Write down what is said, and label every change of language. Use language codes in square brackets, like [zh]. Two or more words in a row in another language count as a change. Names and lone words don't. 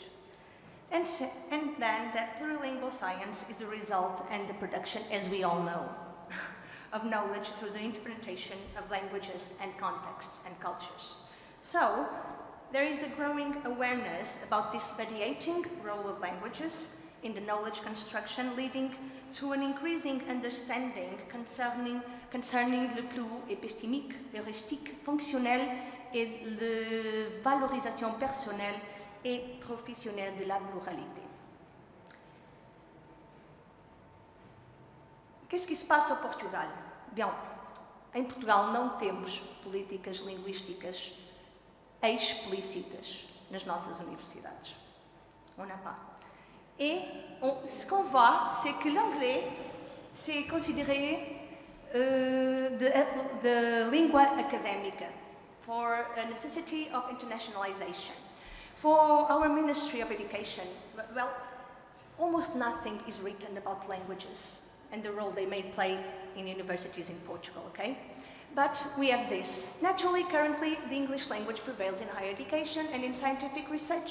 [en] And then that plurilingual science is the result and the production, as we all know, of knowledge through the interpretation of languages and contexts and cultures. So, there is a growing awareness about this mediating role of languages in the knowledge construction, leading to an increasing understanding concerning [fr] le plus épistémique, heuristique, fonctionnel et la valorisation personnelle et professionnelle de la pluralité. Qu'est-ce qui se passe au Portugal? [pt] Bem, em Portugal não temos políticas linguísticas explícitas nas nossas universidades. [fr] On n'a pas. Et ce qu'on voit, c'est que l'anglais, c'est considéré de [pt] língua académica [en] for a necessity of internationalization. For our Ministry of Education, well, almost nothing is written about languages and the role they may play in universities in Portugal, okay? But we have this. Naturally, currently, the English language prevails in higher education and in scientific research.